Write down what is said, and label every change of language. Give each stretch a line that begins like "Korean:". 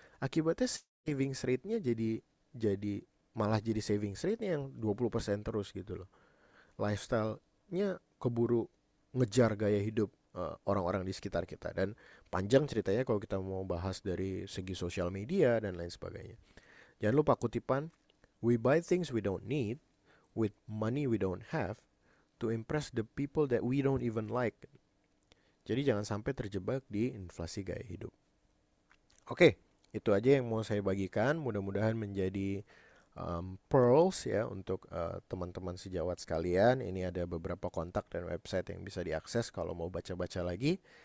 Indonesian: Akibatnya savings rate-nya jadi malah jadi savings rate-nya yang 20% terus gitu loh. Lifestyle-nya keburu ngejar gaya hidup orang-orang di sekitar kita. Dan panjang ceritanya kalau kita mau bahas dari segi sosial media dan lain sebagainya. Jangan lupa kutipan,
English: we buy things we don't need with money we don't have to impress the people that we don't even like.
Indonesian: Jadi jangan sampai terjebak di inflasi gaya hidup. Oke, itu aja yang mau saya bagikan. Mudah-mudahan menjadi pearls ya untuk teman-teman sejawat sekalian. Ini ada beberapa kontak dan website yang bisa diakses kalau mau baca-baca lagi.